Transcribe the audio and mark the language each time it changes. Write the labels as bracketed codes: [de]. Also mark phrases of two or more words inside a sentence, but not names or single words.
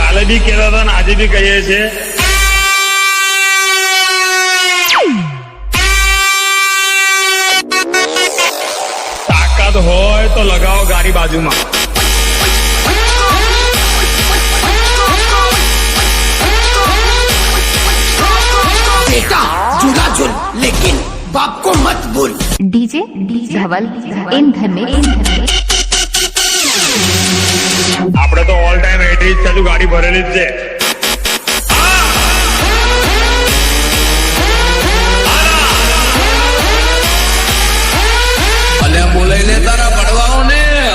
[gu] બી કહેતા હતા ને આજે બી કહીએ છીએ, તાકાત હોય તો લગાવો ગાડી બાજુમાં. [hi] बेटा झूला झूल लेकिन बाप को मत भूल. डीजे धवल इन घर में [gu] આપણે તો [en] all time [gu] 80 ચાલુ ગાડી ભરેલી જ છે. અલ્યા બોલાઈ લે તારા પડવાઓ ને.